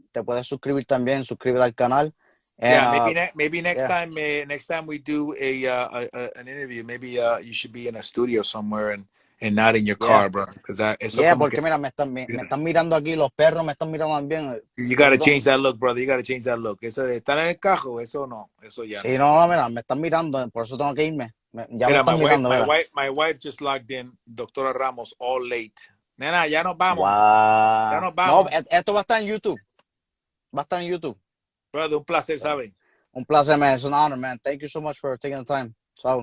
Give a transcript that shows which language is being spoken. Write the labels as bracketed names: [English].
[Spanish] Te puedes suscribir también, suscríbete al canal. [English] And, maybe next time we do an interview, maybe you should be in a studio somewhere and not in your car, bro. Because [Spanish] porque mira, me están mirando aquí, los perros me están mirando también. [English] You gotta change that look, brother. You gotta change that look. [Spanish] Eso de estar en el carro, eso no, eso ya. Sí, no, mira, me están mirando, por eso tengo que irme. Ya mira, me están mirando, [English] my wife just logged in, Doctora Ramos, all late. [Spanish] Nena, ya nos vamos. [English] Wow. [Spanish] Ya nos vamos. No, esto va a estar en YouTube. Brother, un placer, ¿sabes? Un placer, [English] man. It's an honor, man. Thank you so much for taking the time. So,